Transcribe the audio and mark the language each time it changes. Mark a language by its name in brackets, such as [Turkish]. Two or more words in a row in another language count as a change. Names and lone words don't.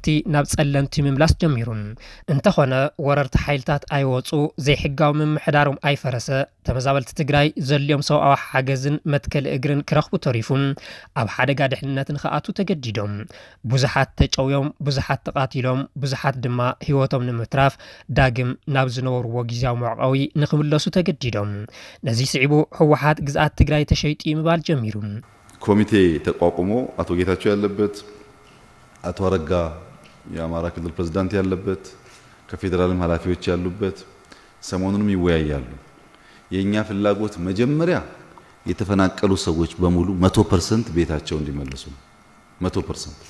[Tigrinya] ናብ ጸለምቲ ምምላስ ጀሚሩ እንተኾነ ወረርቲ ሓይልታት ኣይወጹ ዘይሕጋዊ ምምሕዳሮም ኣይፈረሰ ተመዛበልቲ ትግራይ ዘልዮም ሰብኣዊ ሓገዝን መትከል እግርን ክረኽቡ ተሪፉም ኣብ ሓደጋ ድሕንነትን ከኣቱ ተገዲዶም ብዙሓት ተጨውዮም ብዙሓት ተቃቲሎም ብዙሓት ድማ ህይወቶም ንምትራፍ ዳግም ናብ ዝነበርዎ ጊዜያዊ መዕቀዊ ንኽምለሱ ተገዲዶም ነዚ ስዒቡ ህወሓት ግዝኣት ትግራይ ተሸይጡ ምባል ጀሚሩ [Amharic] ኮሚቴ ተቋቁሞ አቶ ጌታቸው ያለበት አቶ አረጋ የአማራ ክልል ፕሬዝዳንት ያለበት ከፌደራልም ኃላፊዎች ያሉበት ሰሞኑንም ይወያያሉ የኛ ፍላጎት መጀመሪያ የተፈናቀሉ ሰዎች በሙሉ 100% ቤታቸው እንዲመለሱ 100%